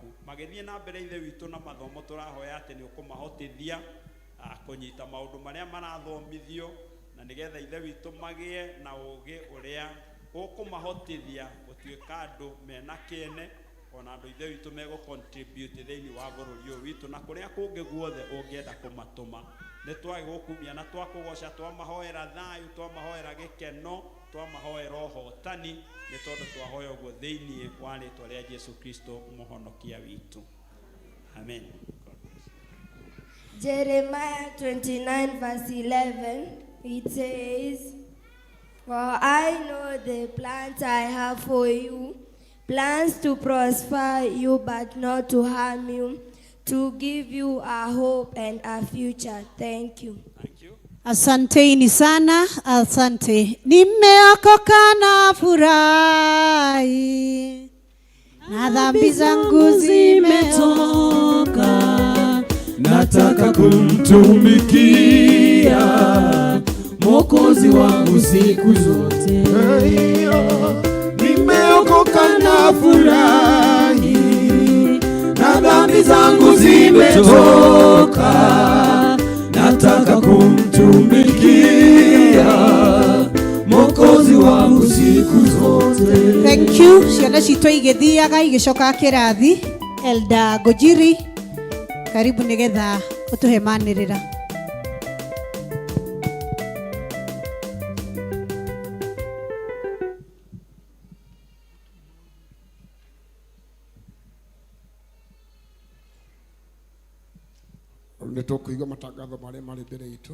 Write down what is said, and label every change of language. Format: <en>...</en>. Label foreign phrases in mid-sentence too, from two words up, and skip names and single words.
<ki>Magĩthiĩ na mbere ithe witũ na mathomo, tũrahoya atĩ nĩ ũkũmahotithia kũnyita maũndũ marĩa marathomithio, na nĩgetha ithe witũ magĩe na ũũgĩ ũrĩa ũkũmahotithia gũtuĩka andũ mena kĩene, ona andũ ithe witũ megũ-contribute thĩinĩ wa bũrũri ũyũ witũ na kũrĩa kũngĩ guothe ũngĩenda kũmatũma. Nĩ twagũkumia na twakũgoca, twamahoera thayũ, twamahoera gĩkeno, twamahoera ũhotani, nĩ tondũ twahoya ũguo thĩinĩ wa rĩĩtwa rĩa Jesu Kristo mũhonokia witũ. Amen.</ki> <en>Jeremiah 29 verse 11, it says, "For I know the plans I have for you, plans to prosper you but not to harm you, to give you a hope and a future." Thank you. Thank you.</en> <sw>Asanteni sana, asante. Nimeokoka na furahi, na dhambi zangu zimetoka, nataka kumtumikia Mwokozi wangu siku zote. Nimeokoka na furahi, na dhambi zangu zimetoka, nataka kumtumikia Mwokozi wangu siku zote.</sw> <en>Thank you.</en> <ki>Ciana citũ igĩthiaga igĩcoka kĩrathi. Elda Gojiri, karibu nĩgetha ũtũhe manĩrĩra. Nĩ tũkũigua matangatho marĩa marĩ mbere itũ.</ki>